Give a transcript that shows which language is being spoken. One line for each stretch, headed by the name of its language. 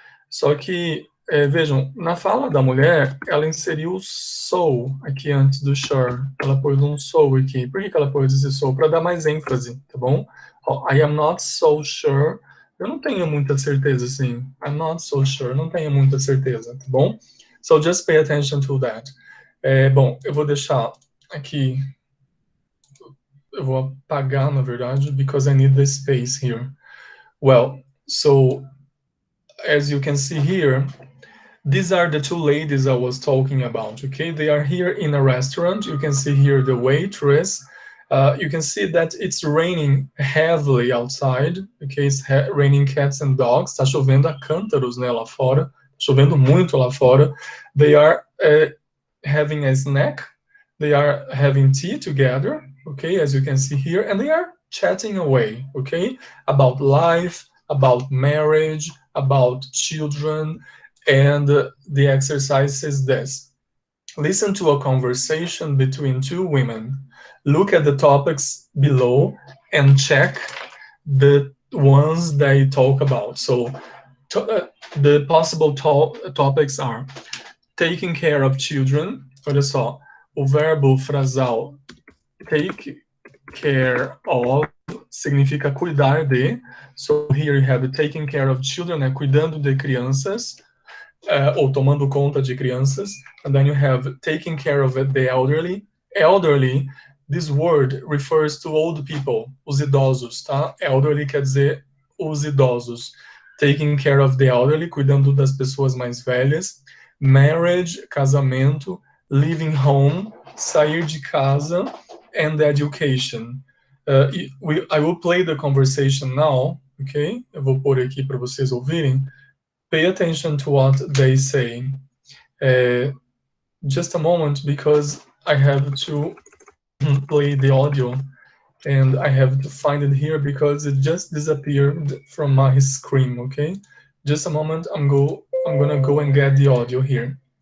Portuguese: Só que, vejam, na fala da mulher, ela inseriu so aqui antes do sure. Ela pôs um so aqui. Por que ela pôs esse so? Para dar mais ênfase, tá bom?
English: I am not so sure.
Portuguese: Eu não tenho muita certeza, assim.
English: I'm not so sure.
Portuguese: Não tenho muita certeza, tá bom?
English: So just pay attention to that.
Portuguese: Bom, eu vou deixar aqui. Eu vou apagar, na verdade,
English: because I need the space here. Well, so as you can see here, these are the two ladies I was talking about, okay? They are here in a restaurant. You can see here the waitress. You can see that it's raining heavily outside, okay? It's raining cats and dogs.
Portuguese: Tá chovendo a cântaros, né, lá fora. Tá chovendo muito lá fora.
English: They are having a snack. They are having tea together, okay, as you can see here, and they are chatting away, okay, about life, about marriage, about children, and the exercise is this. Listen to a conversation between two women. Look at the topics below and check the ones they talk about. So the possible topics are taking care of children.
Portuguese: Olha só, o verbo frasal take care of significa cuidar de.
English: So here you have taking care of children, né?
Portuguese: Cuidando de crianças, ou tomando conta de crianças.
English: And then you have taking care of the elderly. Elderly, this word refers to old people,
Portuguese: os idosos,
English: tá?
Portuguese: Elderly quer dizer os idosos.
English: Taking care of the elderly,
Portuguese: cuidando das pessoas mais velhas. Marriage, casamento.
English: Leaving home,
Portuguese: sair de casa.
English: And education. I will play the conversation now, ok?
Portuguese: Eu vou pôr aqui para vocês ouvirem.
English: Pay attention to what they say. Just a moment, because I have to play the audio, and I have to find it here because it just disappeared from my screen, okay? Just a moment, I'm gonna go and get the audio here.